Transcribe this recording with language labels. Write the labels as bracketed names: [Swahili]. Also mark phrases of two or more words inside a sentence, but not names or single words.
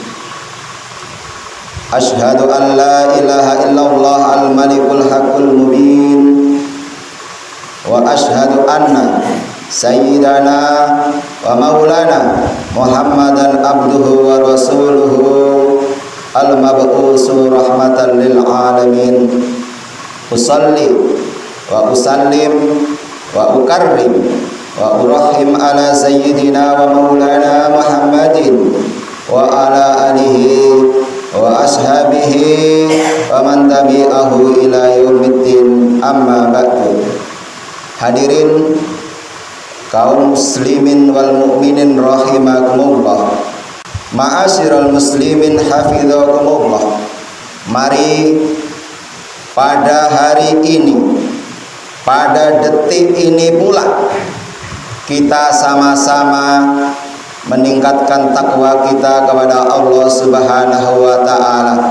[Arabic] أشهد أن لا إله إلا الله الملك الحق المبين وأشهد أن سيدنا ومولانا محمدا عبده ورسوله المبعوث رحمة للعالمين. أصلي وأسلم وأكرم وأرحم على سيدنا ومولانا محمد وعلى آله وأصحابه ومن تبعه إلى يوم الدين، أما بعد. حاضرين قوم المسلمين والمؤمنين رحمكم الله، معاشر المسلمين حفظكم الله. [Indonesian] Mari pada hari ini, pada detik ini pula, kita sama-sama meningkatkan takwa kita kepada Allah [Arabic] سبحانه وتعالى.